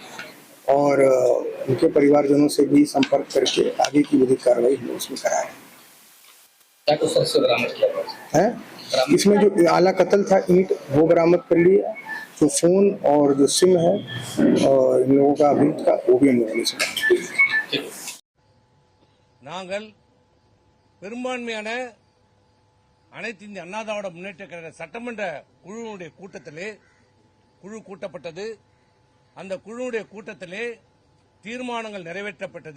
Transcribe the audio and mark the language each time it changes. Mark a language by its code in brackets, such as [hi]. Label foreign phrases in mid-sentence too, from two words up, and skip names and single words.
[hi] और उनके परिवारजनों से भी संपर्क करके आगे की विधिक कार्रवाई हम उसमें करा है। इसमें जो आला कत्ल था ईंट वो बरामद कर लिया, जो फोन और जो सिम है और इन लोगों का अभियुक्त का वो भी हम लोगों ने सुना। [ta] நாங்கள் பெரும்பான்மையான அனைத்து இந்திய அண்ணா திராவிட முன்னேற்ற கழக சட்டமன்ற குழுவுடைய குழு கூட்டப்பட்டது. அந்த குழுவுடைய கூட்டத்திலே தீர்மானங்கள் நிறைவேற்றப்பட்டது.